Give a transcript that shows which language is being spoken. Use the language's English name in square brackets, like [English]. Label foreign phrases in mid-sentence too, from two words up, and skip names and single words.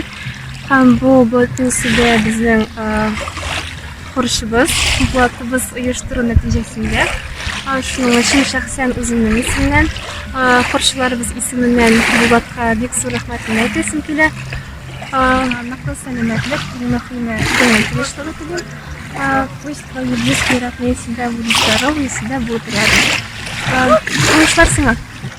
[Tatar] Һәм бу бөтенсендә безнең бурычыбыз, Булатыбыз оештыру нәтиҗәсендә. Шуның өчен шәхсән үземнең исемнән, бурычларыбыз исеменнән Булатка бик зур рәхмәтне әйтәсем килә. Ныклы сәламәтлек, мөхимме тынычлык телим. [Russian] Пусть твои близкие родные всегда будут здоровы и всегда будут рядом. [Tatar] Унышлар сиңа.